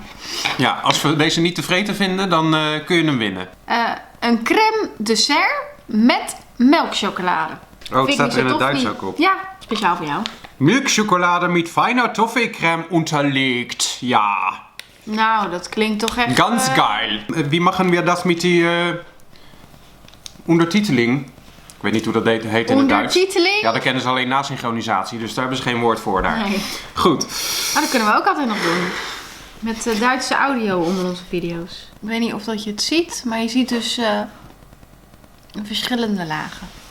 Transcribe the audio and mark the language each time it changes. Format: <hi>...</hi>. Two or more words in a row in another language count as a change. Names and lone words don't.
<nl>Ja, als we deze niet tevreden vinden, dan kun je hem winnen. Een crème dessert met melkchocolade. Oh, het Vind ik staat niet er in zo het tof, Duits niet? ook op. Ja, speciaal voor jou.</nl> <de>Milchschokolade met feiner Toffeecreme unterlegt.</de> <nl>Ja, Nou, dat klinkt toch echt...</nl> <de>ganz geil. Wie machen wir das mit die ondertiteling?</de> <nl>Ik weet niet hoe dat heet in het Duits. Ondertiteling? Ja, dat kennen ze alleen na synchronisatie, dus daar hebben ze geen woord voor daar. Nee. Goed. Maar dat kunnen we ook altijd nog doen. Met Duitse audio onder onze video's. Ik weet niet of dat je het ziet, maar je ziet dus verschillende lagen.</nl>